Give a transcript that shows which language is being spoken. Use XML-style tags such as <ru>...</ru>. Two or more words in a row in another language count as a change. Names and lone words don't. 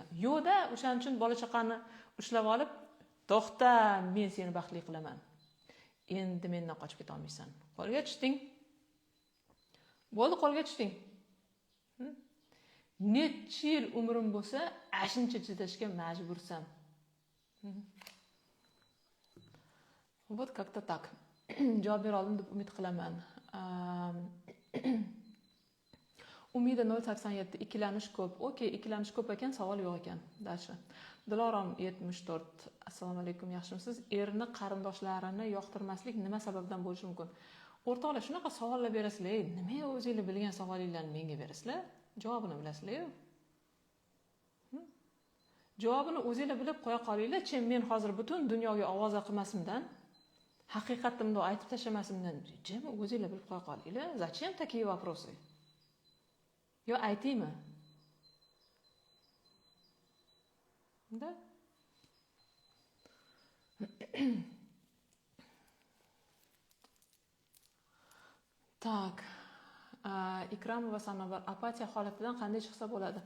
<uz>Yo'q-da, o'shaning uchun bola chaqani ushlab olib, to'xta, men seni baxtli qilaman. Endi mendan qochib keta olmaysan. Qo'lga tushding. Bo'ldi, qo'lga tushding. Necha yil umrim bo'lsa, ashuncha chidashga majbursan.</uz> <ru>Вот как-то так.</ru> <uz>Javob bera oldim deb umid qilaman. Umida 087 ikkilanish ko'p. Okey, ikkilanish ko'p ekan, savol yo'q ekan. Dashi. Dilorom 74. Assalomu alaykum, yaxshimisiz? Erni qarindoshlarini yoqtirmaslik nima sababdan bo'lishi mumkin? O'rtoqlar, shunaqa savollar berasizlar. Nima o'zingizlar bilgan savolinglarni menga berasizlar? Javobini bilasizlar-ku. Javobini o'zingizlar bilib qo'ya qolinglar-chi, men hozir butun dunyoga ovoza qilmasimdan, haqiqatimni aytib tashlamasimdan, jim o'zingizlar bilib qo'ya qolinglar.</uz> <ru>Zачем такие вопросы?</ru> <uz>Yo aytaymi? Da? Tak. Ikramova Sanobar, apatiya holatidan qanday chiqsa bo'ladi?</uz>